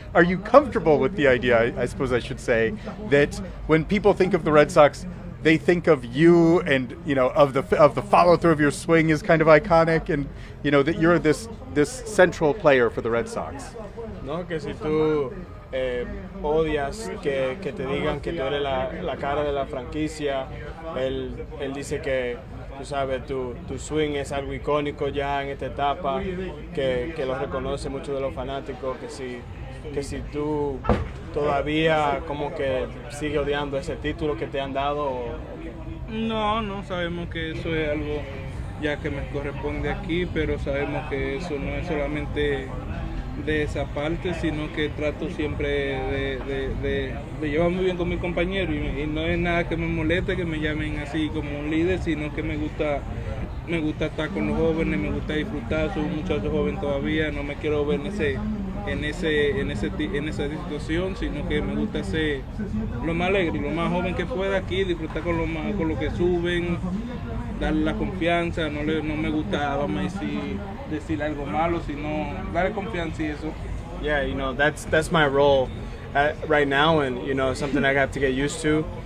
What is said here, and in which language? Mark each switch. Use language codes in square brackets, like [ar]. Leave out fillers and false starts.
[en] Are you comfortable with the idea, I suppose I should say, that when people think of the Red Sox, they think of you, and you know, of the follow through of your swing is kind of iconic, and you know that you're this central player for the Red Sox? [es] No, que si tú odias que te digan que tú eres la cara de la franquicia. Él dice que, tú sabes, tu swing es algo icónico ya en esta etapa, que lo reconoce muchos de los fanáticos, que si tú todavía como que sigues odiando ese título que te han dado. No, sabemos que eso es algo ya que me corresponde aquí, pero sabemos que eso no es solamente de esa parte, sino que trato siempre de llevar muy bien con mis compañeros y no es nada que me moleste que me llamen así como un líder, sino que me gusta estar con los jóvenes, me gusta disfrutar, soy un muchacho joven todavía, no me quiero ver en esa situación, sino que me gusta ser lo más alegre, lo más joven que pueda aquí, disfrutar con lo que suben, darle la confianza, no me gusta, vamos a decir algo malo, sino darle confianza y eso. [en] Yeah, that's my role right now, and something I have to get used to.